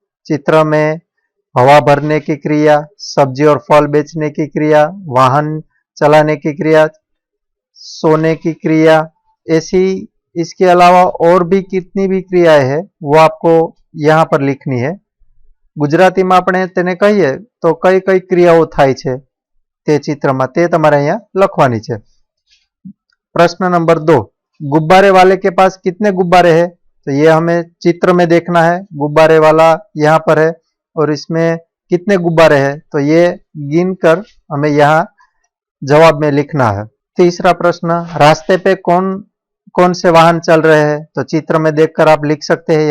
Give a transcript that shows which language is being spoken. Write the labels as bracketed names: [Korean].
[Hindi] चित्र में हवा भरने की क्रिया, सब्जी और फल बेचने की क्रिया, वाहन चलाने की क्रिया, सोने की क्रिया, ऐसी इसके अलावा और भी कितनी भी क्रियाएं हैं वो आपको यहाँ पर लिखनी है। गुजराती में [Gujarati] આપણે તેને કહીએ તો કઈ કઈ ક્રિયાઓ થાય છે તે ચિત્રમાં તે તમારે અહીંયા લખવાની છે। [Hindi] प्रश्न नंबर 2, गुब्बारे वाले के पास कितने गुब्बारे हैं, तो ये हमें चित्र में देखना है। गुब्बारे वाला यहाँ पर है और इसमें कितने गुब्बारे हैं, तो ये गिनकर हमें यहाँ जवाब में लिखना है। तीसरा प्रश्न, रास्ते पे कौन कौन से वाहन चल रहे हैं, तो चित्र में देखकर आप लिख सकते हैं।